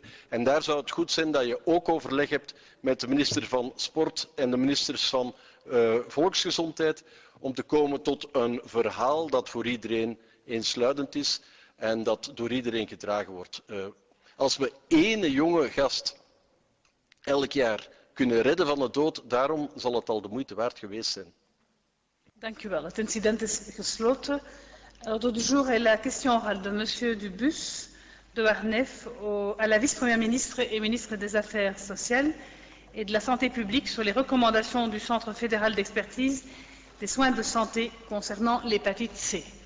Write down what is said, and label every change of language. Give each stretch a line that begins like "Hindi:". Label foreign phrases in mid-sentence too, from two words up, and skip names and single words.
Dutch: En daar zou het goed zijn dat je ook overleg hebt met de minister van Sport en de ministers van Volksgezondheid om te komen tot een verhaal dat voor iedereen eensluidend is en dat door iedereen gedragen wordt. Als we ene jonge gast elk jaar kunnen redden van de dood, daarom zal het al de moeite waard geweest zijn. Dank u wel. Het incident is gesloten.
French: L'ordre du jour est la question orale de monsieur Dubus de Warnef à la vice-première ministre et ministre des Affaires sociales et de la santé publique sur les recommandations du Centre fédéral d'expertise des soins de santé concernant l'hépatite C.